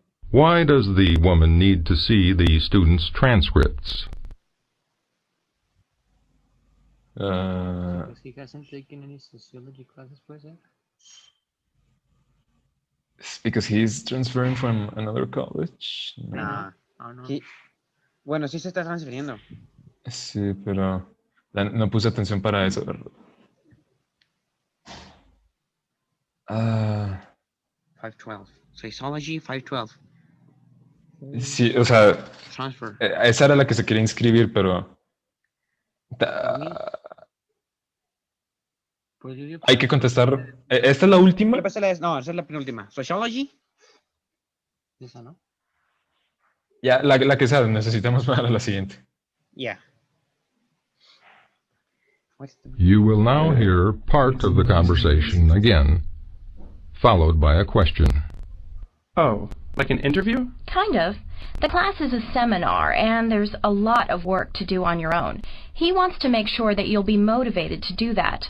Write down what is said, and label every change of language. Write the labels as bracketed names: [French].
[English] Why does the woman need to see the students' transcripts? Because he hasn't taken any sociology classes, [Spanish] puede ser? [English] It's because he's transferring from another college. Nah. Oh, no. [Spanish] Bueno, sí se está transfiriendo. Sí, pero no puse atención para eso, ¿verdad? [English] 512. Sociology 512. [Spanish] Sí, o sea, [English] Transfer. [Spanish] esa era la que se quería inscribir, pero Pues yo digo hay que contestar. ¿Esta es la última? No, esa es la penúltima. Sociology. esa, ¿no? Ya, la que sea, necesitamos para la siguiente. [English] Yeah. You will now hear part of the conversation again, followed by a question. Oh, like an interview? Kind of. The class is a seminar, and there's a lot of work to do on your own. He wants to make sure that you'll be motivated to do that.